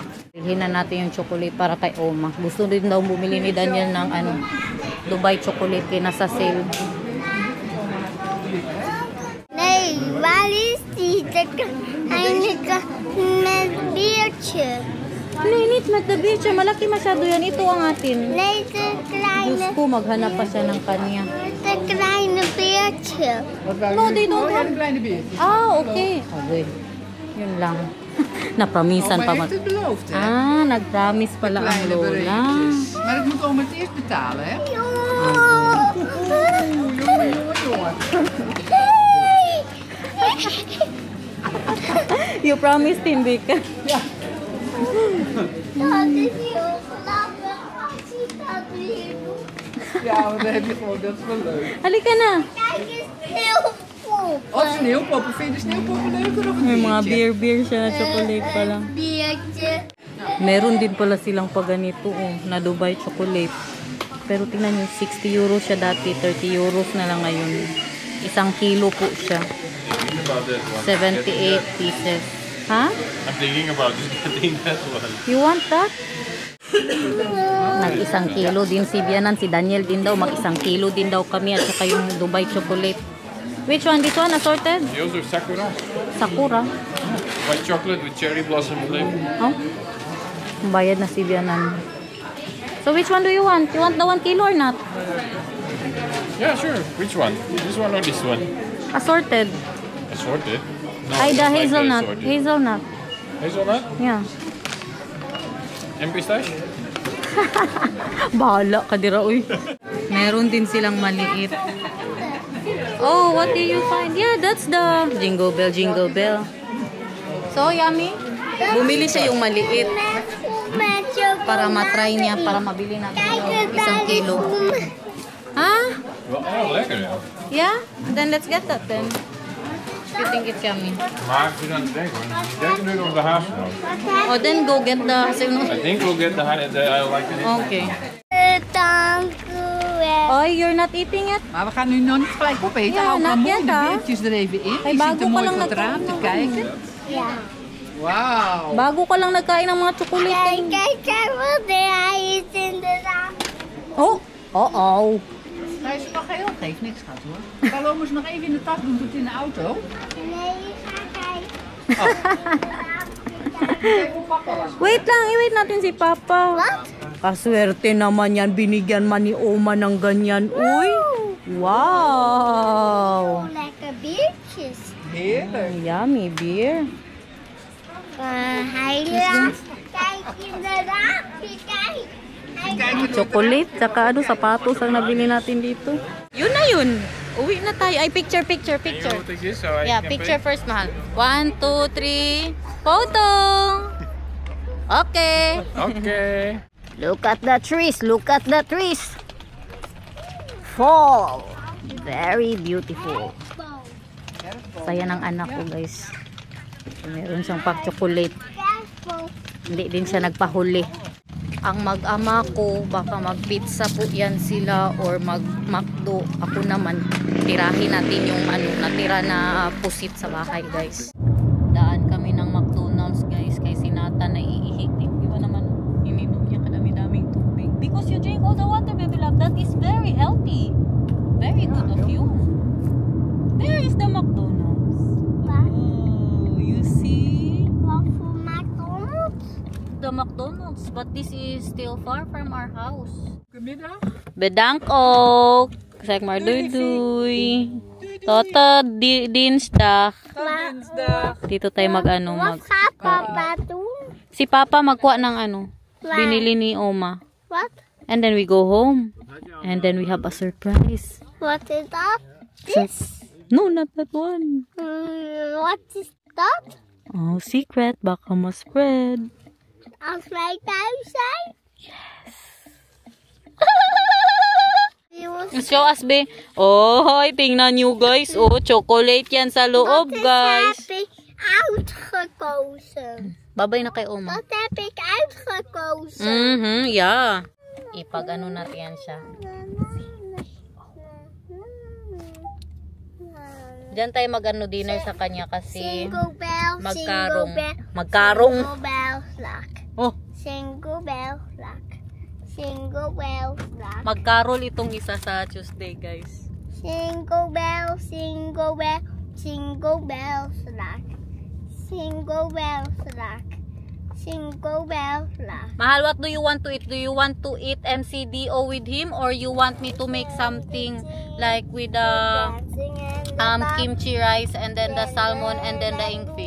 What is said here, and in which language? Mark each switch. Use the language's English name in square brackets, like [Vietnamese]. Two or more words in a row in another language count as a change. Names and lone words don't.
[Filipino] Bilhin na natin yung chocolate para kay Oma. Gusto din daw bumili ni Daniel ng Dubai chocolate kaya nasa sale. [Dutch] Nee, waar is die? Eindige met biertje. Nee, niet met [English] the beach. [Filipino] Malaki masyado yan. Ito ang atin. [Dutch] Nee, de kleine. [Filipino] Diyos ko, maghanap pa siya ng kanya. [Dutch] De kleine beertje. [English] No, they don't have. [Dutch] een kleine beertje. [Filipino] Okay. Okay. Yun lang. Napromisan pa. [Dutch] heeft het beloofd, hè? [Filipino] Nag-promise pala ang [Dutch] Kleine [Filipino] lola. [Dutch] beretjes. Maar dat moet oma het eerst betalen, hè? [English] You promised him, Vika. [Dutch] Dat is heel grappig als je dat weer doet. Ja, maar dan heb je gewoon, dat is wel leuk. [Filipino] Halika na. [Dutch] Kijk eens, heel vol. Op sneeuwpop. Vind je de sneeuwpop leuker of [Filipino] May [Dutch] een [Filipino] mga [Dutch] beetje? [Filipino] beer siya na chocolate pala. [Dutch] Biertje. [Filipino] Meron din pala silang paganito na Dubai chocolate. Pero tingnan nyo, 60 euros siya dati, 30 euros na lang ngayon. 1 kilo po siya. [English] Think about that one. 78 pieces. Ha? I'm thinking about just getting that one. You want that? [Filipino] Nag 1 kilo din si Bianan, si Daniel din daw. Mag 1 kilo din daw kami at saka yung Dubai chocolate. [English] Which one? This one? Assorted? They also have Sakura. Sakura. White chocolate with cherry blossom flavor. [Filipino] Oh? Bayad na si Bianan. [English] So which one do you want? You want the 1 kilo or not? Yeah, sure. Which one? This one or this one? Assorted. Assorted. No, Ay, the I like hazelnut. assorted. Hazelnut. Hazelnut? Yeah. And pistache? [Cebuano] Bahala ka dira, uy. [Filipino] Meron din silang maliit. [English] Oh, what did you find? Yeah, that's the Jingle Bell, Jingle Bell. So, yummy. [Filipino] Bumili siya yung maliit para matry niya, para mabili natin yung 1 kilo. Ha? [English] Well, [Dutch] oh, lekker ja. [English] Yeah? Then let's get that then. You think it's yummy? [Dutch] Maar ik zit aan het denken hoor. Ik denk nu op de hazelnoot. [English] Oh, then go get the... I think we'll get the honey. I like it. Okay. [Dutch] Dank u wel. [English] Oh, you're not eating it? [Dutch] Maar we gaan nu nog niet gelijk opeten. Ja, Hou maar [English] not [Dutch] mooi [English] yet, [Dutch] de ah. beertjes er even in. Ay, Je [Filipino] bago [Dutch] zit er [Filipino] pa [Dutch] mooi lang voor het raam te kijken. Ja. Wauw. [Filipino] Bago ka lang nagkain ng mga chocolate. [Dutch] Kijk wat hij is inderdaad. Oh! Oh-oh. Ga je ze nog heel? Geeft niks, schat hoor. Carlo moest nog even in de tas doen, doet in de auto. Nee, ga kijken. Kijk hoe papa was. [Filipino] Wait lang, i-wait natin si Papa. [Dutch] Wat? [Filipino] Kaswerte naman yan, binigyan man ni Oma ng ganyan. Uy! Wow! [Dutch] Lekker biertjes. Heerlijk. [English] Yummy beer. [Dutch] Hij laat. Kijk inderdaad. Kijk. [Filipino] Chocolate, tsaka sapatos ang nabili natin dito. Yun na yun. Uwi na tayo. Ay, picture. [English] You want to take this so I Yeah, can picture pay? first, mahal. 1, 2, 3. Photo! Okay. Okay. Look at the trees. Look at the trees. Fall. Very beautiful. [Filipino] Saya ng anak ko, guys. Meron siyang pack-chocolate. Hindi din siya nagpahuli. Ang mag-ama ko, baka mag-pizza po yan sila or mag-McDo. Ako naman, tirahin natin yung natira na pusit sa bahay, guys. Daan kami ng McDonald's, guys. Kay si Nathan na iihik. Di ba naman, ininom niya kadami-daming tubig. [English] Because you drink all the water, baby love. That is very healthy. Very good of you. There is the McDonald's. Oh, you see? [Dutch] Wat voor McDonald's? [English] The McDonald's, but this is still far from our house. [Dutch] Goedemiddag. Bedankt ook. Zeg maar doei doei. Tot dinsdag. Dinsdag. [Filipino] Dito tayo mag [Dutch] Wat gaat papa doen? [Filipino] Si Papa magkuha ng binili ni Oma. [Dutch] Wat? [English] And then we go home. And then we have a surprise. [Dutch] Wat is dat? [English] No, not that one. [Dutch] Wat is dat? [Filipino] Oh, secret. Baka ma-spread. [Dutch] Als wij thuis zijn? [English] Yes. Show us, be. [Filipino] Oh, tingnan nyo, guys. Oh, chocolate yan sa loob, guys. [Dutch] Dat heb ik uitgekozen. [Filipino] Babay na kay Oma. [Dutch] Dat heb ik uitgekozen. [English] Yeah. [Filipino] Ipag natin yan siya. Diyan tayo dinner sa kanya kasi [English] Single bell, [Filipino] magkarong. [English] single bell, [Filipino] Magkarong. [English] single bell rock. Oh, Single bell rock. Single bell rock. [Filipino] magkarol itong isa sa Tuesday, guys. [English] Single bell, single bell, single bells rock. Single bells rock. Single bells rock. Mahal, what do you want to eat? Do you want to eat MCDO with him or you want me to make something like with kimchi rice and then the salmon and then the ingfish?